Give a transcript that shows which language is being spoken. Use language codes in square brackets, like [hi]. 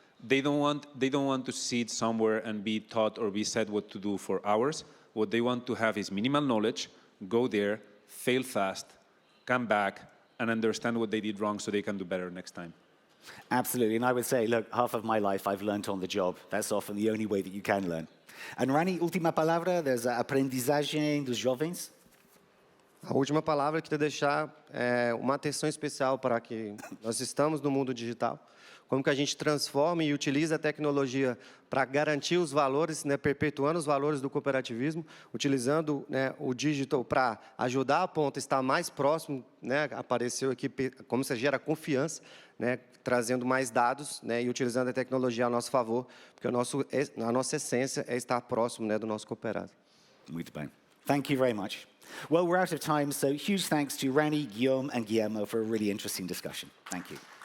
[en] They don't want to sit somewhere and be taught or be said what to do for hours. What they want to have is minimal knowledge, go there, fail fast, come back, and understand what they did wrong so they can do better next time. Absolutely, and I would say, look, half of my life I've learned on the job. That's often the only way that you can learn. And [pt] Rani, última palavra, [en] there's a [pt] aprendizagem dos jovens. A última palavra eu queria deixar uma atenção especial para que nós estamos no mundo digital. Como que a gente transforma e utiliza a tecnologia para garantir os valores, né, perpetuando os valores do cooperativismo, utilizando, né, o digital para ajudar a ponta a estar mais próximo, né, apareceu aqui como se gera confiança, né, trazendo mais dados, né, e utilizando a tecnologia a nosso favor, porque a nossa essência é estar próximo, né, do nosso cooperado. Muito bem. [en] Thank you very much. Well, we're out of time, so huge thanks to Rani, Guillaume, and Guillermo for a really interesting discussion. Thank you.